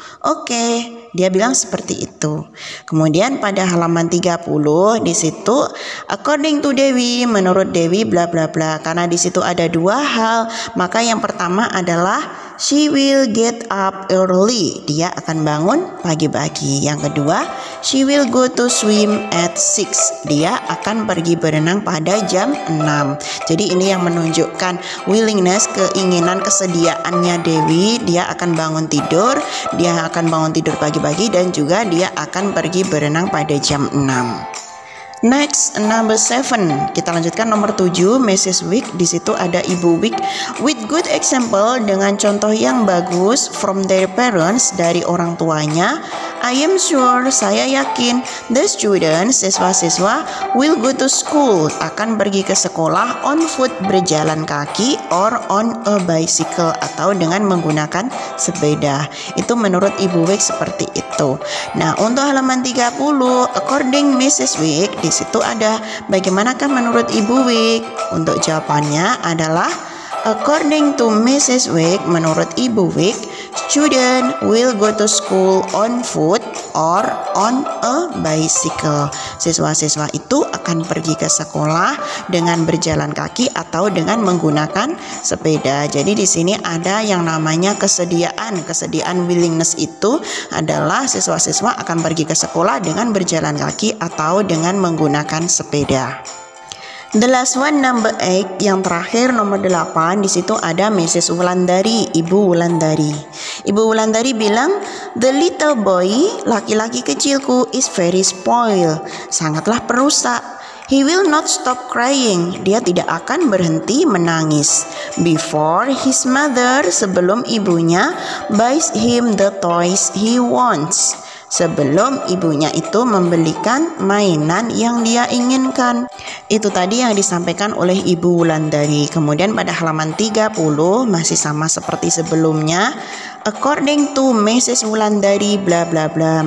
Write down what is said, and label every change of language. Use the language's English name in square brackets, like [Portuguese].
[Indonesian] Oke, dia bilang seperti itu. Kemudian pada halaman 30 di situ [English] according to Dewi, [Indonesian] menurut Dewi bla bla bla. Karena di situ ada 2 hal, maka yang pertama adalah [English] she will get up early. [Indonesian] Dia akan bangun pagi-pagi. Yang kedua, [English] she will go to swim at 6. [Indonesian] Dia akan pergi berenang pada jam 6. Jadi ini yang menunjukkan willingness, keinginan, kesediaannya Dewi. Dia akan bangun tidur, dia akan bangun tidur pagi-pagi, dan juga dia akan pergi berenang pada jam 6. [English] Next, number 7. [Indonesian] Kita lanjutkan nomor 7, Mrs. Wick. Di situ ada Ibu Wick. [English] With good example, [Indonesian] dengan contoh yang bagus [English] from their parents, [Indonesian] dari orang tuanya. [English] I am sure, [Indonesian] saya yakin, [English] the students, [Indonesian] siswa-siswa, [English] will go to school, [Indonesian] akan pergi ke sekolah [English] on foot, [Indonesian] berjalan kaki, [English] or on a bicycle, [Indonesian] atau dengan menggunakan sepeda. Itu menurut Ibu Wick seperti itu. Nah, untuk halaman 30, [English] according Mrs. [Indonesian] Wick, di situ ada bagaimanakah menurut Ibu Wick? Untuk jawabannya adalah [English] according to Mrs. Wick, [Indonesian] menurut Ibu Wick, [English] student will go to school on foot or on a bicycle. [Indonesian] Siswa-siswa itu akan pergi ke sekolah dengan berjalan kaki atau dengan menggunakan sepeda. Jadi di sini ada yang namanya kesediaan. Kesediaan willingness itu adalah siswa-siswa akan pergi ke sekolah dengan berjalan kaki atau dengan menggunakan sepeda. [English] The last one, number 8, [Indonesian] yang terakhir nomor 8, di situ ada Mrs. Wulandari, Ibu Wulandari. Ibu Wulandari bilang, [English] the little boy, [Indonesian] laki-laki kecilku, [English] is very spoiled, [Indonesian] sangatlah perusak. [English] He will not stop crying, [Indonesian] dia tidak akan berhenti menangis. [English] Before his mother, [Indonesian] sebelum ibunya, [English] buys him the toys he wants. [Indonesian] Sebelum ibunya itu membelikan mainan yang dia inginkan. Itu tadi yang disampaikan oleh Ibu Wulandari. Kemudian pada halaman 30 masih sama seperti sebelumnya. [English] According to Mrs. Wulandari bla bla bla.